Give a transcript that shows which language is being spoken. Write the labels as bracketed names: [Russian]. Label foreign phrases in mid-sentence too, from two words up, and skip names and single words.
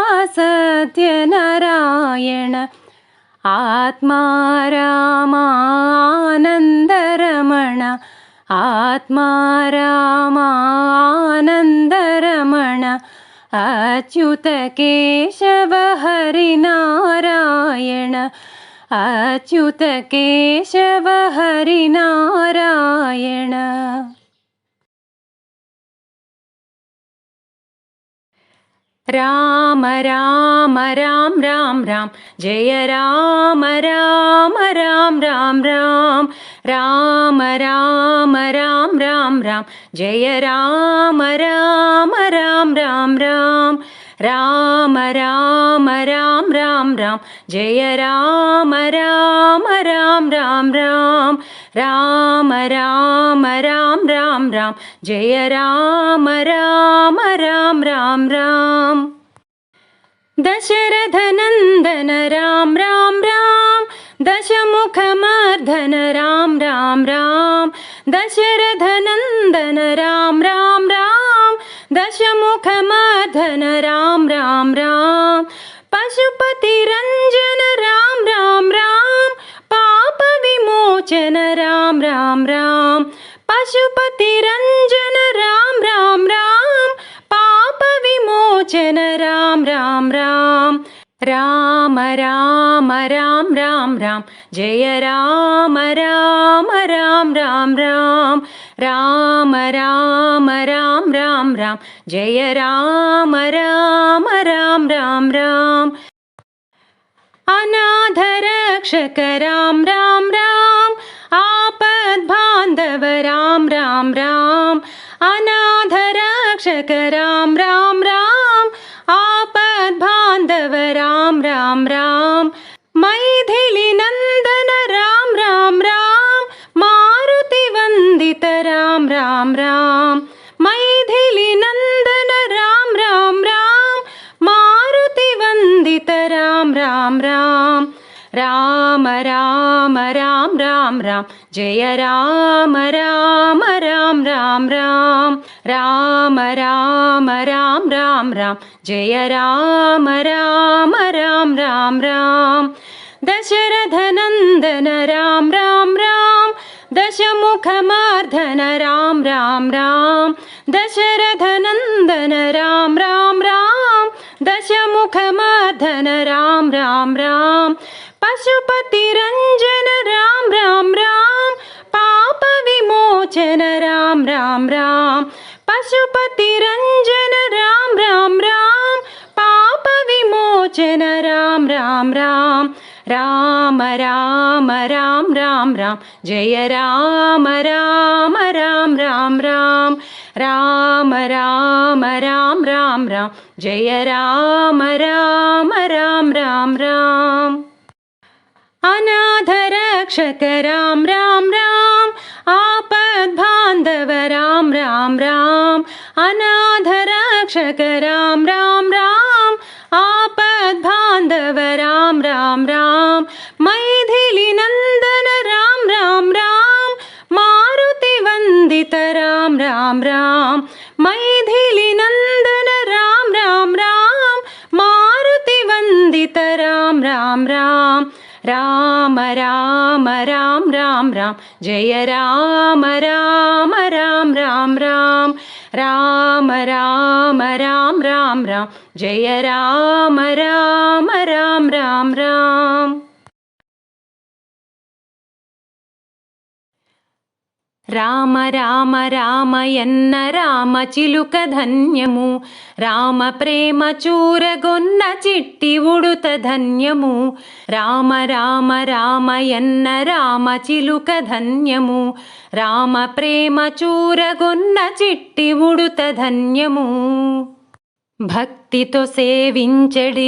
[Sanskrit] సత్యనారాయణ ఆత్మా రామానందరమణ ఆత్మా రామానందరమణ అచ్యుత కేశవ హరినారాయణ అచ్యుత కేశవ హరినారాయణ. రామ రామ రామ రామ రామ జయ రామ రామ రామ రామ రామ రామ రామ రామ రామ రామ జయ రామ రామ రామ రామ రామ రామ రామ రామ రామ రామ జయ రామ రామ రామ రామ రామ రామ రామ రామ రామ రామ జయ రామ రామ రామ రామ రామ. దశరథ నందన రామ రామ రామ దశముఖమర్ధన రామ రామ రామ దశరథ నందన రామ రామ రామ దశముఖమర్ధన రామ రామ రామ పశుపతి రంజన రామ రామ రామ పాప విమోచన రామ రామ రామ పశుపతి రంజన రామ రామ రామ పాప విమోచన రామ రామ రామ రామ రామ రామ రామ రామ జయ రామ రామ రామ రామ రామ రామ రామ రామ రామ రామ జయ రామ రామ రామ రామ రామ అనాథ రక్షక రామ రామ రామ ఆపద్ బాంధవ రామ రామ రామ అనాథ రక్షక రామ రామ రామ ఆపద్ బాంధవ రామ రామ రామ మైథిలి నందన రామ రామ రామ మారుతి వందిత రామ రామ రామ మైథిలి నందన రామ రామ రామ మారుతి వందిత రామ రామ రామ రామ రామ రామ రామ రామ జయ రామ రామ రామ రామ రామ రామ రామ రామ రామ రామ జయ రామ రామ రామ రామ రామ దశరథ నందన రామ రామ రామ దశముఖమర్ధన రామ రామ రామ దశరథ నందన రామ రామ రామ దశముఖమర్ధన రామ రామ రామ పశుపతి రంజన రామ రామ రామ పాప విమోచన రామ రామ రామ పశుపతి రంజన రామ రామ రామ పాప విమోచన రామ రామ రామ రామ రామ రామ రామ రామ జయ రామ రామ రామ రామ రామ రామ రామ రామ రామ రామ జయ రామ రామ రామ రామ రామ అనాథ రక్షక రామ రామ రామ ఆపద్ బాంధవ రామ రామ రామ అనాథ రక్షక రామ రామ రామ ఆపద్ బాంధవ రామ రామ రామ మైథిలి నందన రామ రామ రామ మారుతి వందిత రామ రామ రామ మైథిలి నందన రామ రామ రామ మారుతి వందిత రామ రామ రామ రామ రామ రామ రామ రామ జయ రామ రామ రామ రామ రామ రామ రామ రామ రామ రామ జయ రామ రామ రామ రామ రామ. [Telugu] రామ రామ రామయన్న రామ చిలుక ధన్యము రామ ప్రేమ చూరగొన్న చిట్టి ఉడుత ధన్యము రామ రామ రామయన్న రామ చిలుక ధన్యము రామ ప్రేమ చూరగొన్న చిట్టి ఉడుత ధన్యము భక్తితో సేవించెడి